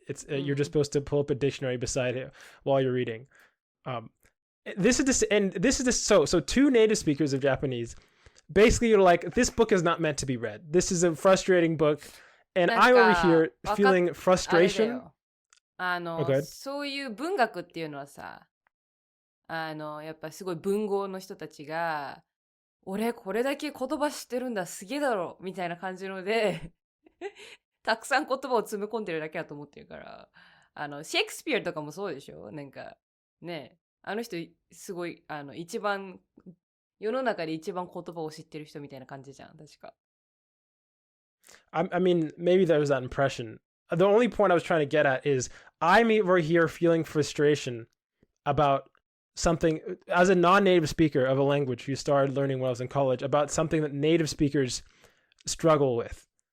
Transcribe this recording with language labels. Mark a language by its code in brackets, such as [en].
[en] It's you're just supposed to pull up a dictionary beside it while you're reading. So two native speakers of Japanese basically are like, this book is not meant to be read. This is a frustrating book, and I'm over here feeling frustration. Okay. [ja] そういう文学っていうのはさ、やっぱすごい文豪の人たちが、俺これだけ言葉知ってるんだ、すげえだろみたいな感じのでたくさん言葉を詰め込んでるだけだと思ってるから、シェイクスピアとかもそうでしょ。なんかね、あの人すごい一番世の中で一番言葉を知ってる人みたいな感じじゃん、確か。 [en] I mean, maybe there was that impression. The only point I was trying to get at is I'm over here feeling frustration about something as a non-native speaker of a language who started learning when I was in college, about something that native speakers struggle with.